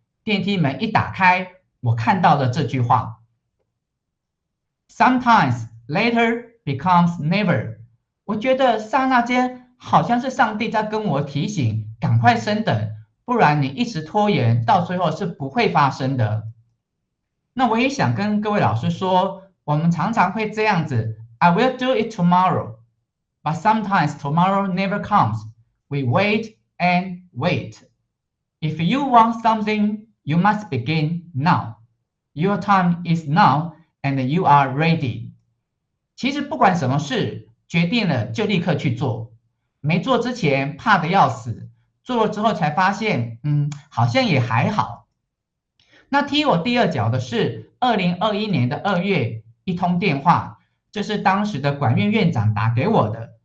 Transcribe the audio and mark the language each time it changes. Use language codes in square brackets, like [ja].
[zh] 电梯门一打开，我看到了这句话 ： [en] Sometimes later becomes never。 [zh] 我觉得刹那间好像是上帝在跟我提醒，赶快升等，不然你一直拖延，到最后是不会发生的。那我也想跟各位老师说，我们常常会这样子 [en] ，I will do it tomorrow, but sometimes tomorrow never comes. We wait and wait. If you want something, you must begin now. Your time is now, and you are ready. [zh] 其实不管什么事，决定了就立刻去做，没做之前怕得要死，做了之后才发现，好像也还好。那踢我第二脚的是2021年2月一通电话，这是当时的管院院长打给我的。